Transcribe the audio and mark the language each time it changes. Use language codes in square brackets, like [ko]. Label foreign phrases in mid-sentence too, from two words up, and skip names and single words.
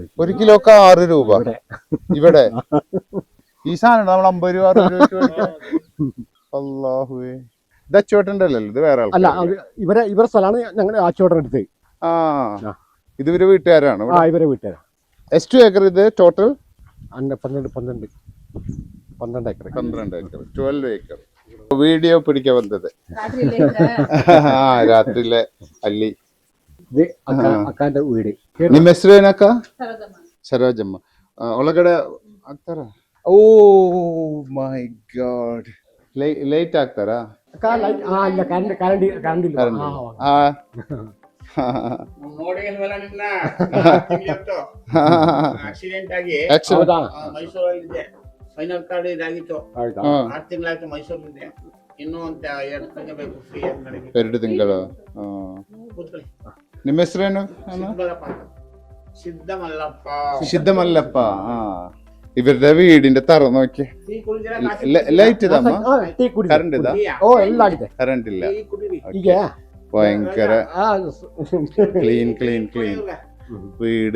[ml] ഒരു കിലോക്ക് 6 രൂപ ഇവിടെ. ഈ സാധനം നമ്മൾ 50 രൂപ 60 രൂപ. അല്ലാഹുവേ. ഇത് അച്ചുവേട്ടൻ്റെ അല്ലല്ലോ? ഇത് വേറെ അല്ല, ഇവരെ സ്ഥലമാണ് ഞങ്ങൾ അച്ചുവേട്ടൻ എടുത്ത്. ഇത് ഇവരെ വീട്ടുകാരാണ്? ഇവരെ വീട്ടുകാരാണ്. [kn] ಎಷ್ಟು ಏಕರ್ ಇದೆ ಟೋಟಲ್? [ml] 12 ഏക്കർ. 12 ഏക്കർ, 12 ಏಕರ್. വീഡിയോ പിടിക്കാൻ വന്നത് രാത്രിയിലെ ಅಲ್ಲಿ. [kn] ಇದು ಅಕ್ಕಂದ ವೀಡು. ನಿಮ್ಮ ಹೆಸರು ಏನಕ್ಕ? ಸರೋಜಮ್ಮ. ಒಳಗಡೆ ಹಾಕ್ತಾರ? [en] oh my god, [kn] ಲೈಟ್ ಹಾಕ್ತಾರಾ? ಆಕ್ಸಿಡೆಂಟ್ ಆಗಿ ಮೈಸೂರಲ್ಲಿದೆ, [en] final card [kn] ಇದಾಗಿತ್ತು. 6 ತಿಂಗಳಾಯ್ತು ಮೈಸೂರಲ್ಲಿದೆ. ಇನ್ನೂ ಅಂತ 2 ತಿಂಗಳು ಬೇಕು ಫ್ರೀ ನನಗೆ. 2 ತಿಂಗಳು. ನಿಮ್ಮ ಹೆಸರೇನು? [ml] സിദ്ധമല്ലപ്പ. ഇവരുടെ വീടിന്റെ തറ നോക്കി ലൈറ്റ് ഇതാ, കറണ്ട് ഇതാ? കറണ്ട് ഇല്ല. ഭയങ്കര [en] clean clean clean [ml] വീട്.